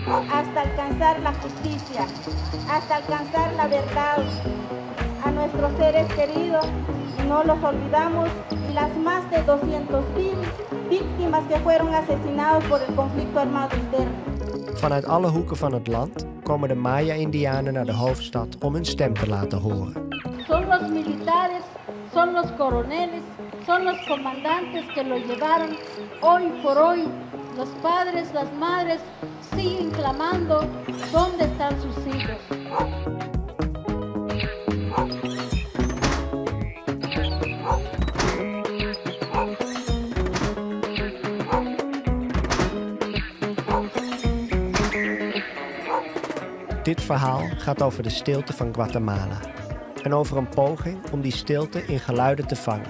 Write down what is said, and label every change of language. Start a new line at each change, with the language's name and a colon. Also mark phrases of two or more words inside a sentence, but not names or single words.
Spanish: Hasta alcanzar la justicia, hasta alcanzar la verdad. A nuestros seres queridos no los olvidamos y las más de 200.000 víctimas que fueron asesinados por el conflicto armado interno.
Dutch: Vanuit alle hoeken van het land komen de Maya-Indianen naar de hoofdstad om hun stem te laten horen.
Spanish: Son los militares, son los coroneles, son los comandantes que lo llevaron. Hoy por hoy, los padres, las madres siguen clamando dónde están sus hijos.
Dutch: Dit verhaal gaat over de stilte van Guatemala en over een poging om die stilte in geluiden te vangen.